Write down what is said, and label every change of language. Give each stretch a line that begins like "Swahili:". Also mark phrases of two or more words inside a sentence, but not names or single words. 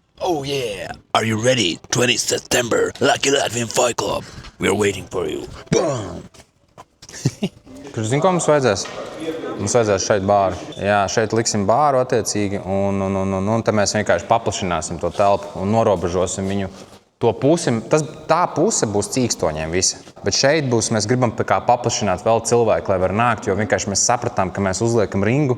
English: Oh yeah! Are you ready? 20 September, Lucky Latvian Fight Club. We're waiting for you. Boom!
Latvian: Kurš zina, ko mums vajadzēs? Mums vajadzēs šeit bāru. Jā, šeit liksim bāru attiecīgi, un te mēs vienkārši paplašināsim to telpu un norobežosim viņu. To pusi, tā puse būs cīkstoņiem visi. Bet šeit būs, mēs gribam paplašināt vēl cilvēku, lai var nākt, jo vienkārši mēs sapratām, ka mēs uzliekam ringu.